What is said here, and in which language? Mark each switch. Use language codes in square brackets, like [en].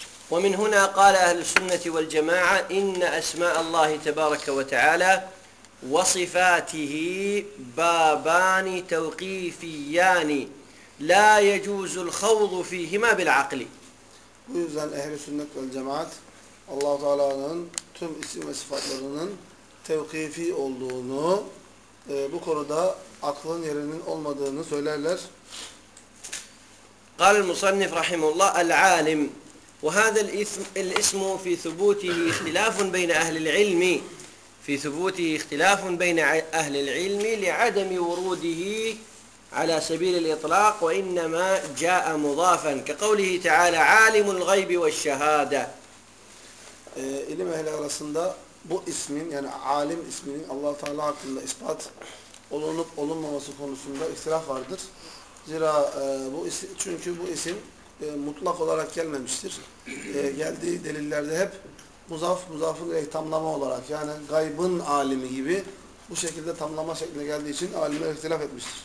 [ar] وَمِنْ هُنَا قَالَ أَهْلُ السُنَّةِ وَالْجَمَاعَةِ اِنَّ أَسْمَاءَ اللّٰهِ تَبَارَكَ وَتَعَالَى وَصِفَاتِهِ بَابَانِ تَوْقِيفِيَّانِ لَا يَجُوزُ الْخَوْضُ فِيهِمَا بِالْعَقْلِ. [tr] Bu yüzden Ehl-i Sünnet ve Cemaat Allah-u Teala'nın tüm isim ve sıfatlarının tevkifi olduğunu, bu konuda aklın yerinin olmadığını söylerler. [ar] قال المصنف رحمه الله العالم وهذا الاسم في ثبوته اختلاف بين اهل العلم في ثبوته اختلاف بين اهل العلم لعدم وروده على سبيل الاطلاق وانما جاء مضافا كقوله تعالى عالم الغيب والشهاده. علم اهل [tr] arasında bu ismin yani alim isminin Allah Teala hakkında ispat olunup olunmaması konusunda ihtilaf vardır. Zira bu isim, çünkü bu isim mutlak olarak gelmemiştir. Geldiği delillerde hep muzafın tamlama olarak yani gaybın alimi gibi bu şekilde tamlama şeklinde geldiği için alimler ihtilaf etmiştir.